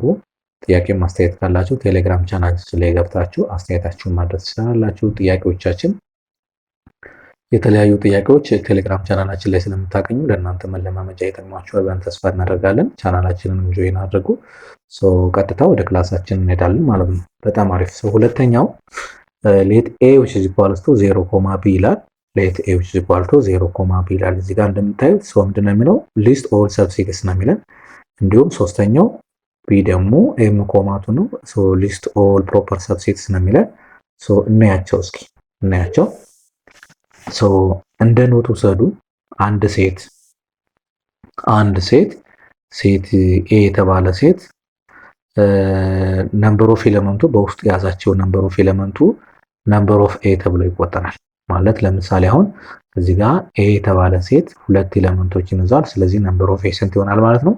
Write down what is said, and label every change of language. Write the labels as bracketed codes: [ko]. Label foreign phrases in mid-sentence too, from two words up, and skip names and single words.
[am] ጥያቄ ማስተያየት ካላችሁ ቴሌግራም ቻናላችን ላይ ገብታችሁ አስተያየታችሁን ማድረስ ትችላላችሁ። ጥያቄዎቻችን የተለያዩ ጥያቄዎች ቴሌግራም ቻናላችን ላይ ስለምታገኙ ለእናንተ መለማመጃ ይጠቅማችኋል ብለን ተስፋ እናደርጋለን። ቻናላችንን ጆይን አድርጉ። ቀጥታ ወደ ክላሳችን እንሄዳለን ማለት ነው። በጣም አሪፍ። ሁለተኛው [en] let A which is equals to 0, [am] b ይላል። [en] let A which is equal to 0, [am] b ይላል። እዚህ ጋር እንደምታዩት ምንድን ነው የሚለው [en] list all subsets [am] ነው የሚለን። እንዲሁም ሶስተኛው ቢ ደግሞ ኤም ኮማቱ ነው። [en] list all proper subsets [am] ነው የሚለን። እናያቸው እስኪ እናያቸው። እንደ ኖት ውሰዱ። አንድ ሴት ኤ የተባለ ሴት [en] number of element [am] በውስጡ የያዛቸው [en] number of element number of A [am] ተብሎ ይቆጠራል። ማለት ለምሳሌ አሁን እዚህ ጋር ኤ የተባለ ሴት 2 ኤሌመንቶችን ይዟል። ስለዚህ [en] number of A [am] ስንት ይሆናል ማለት ነው?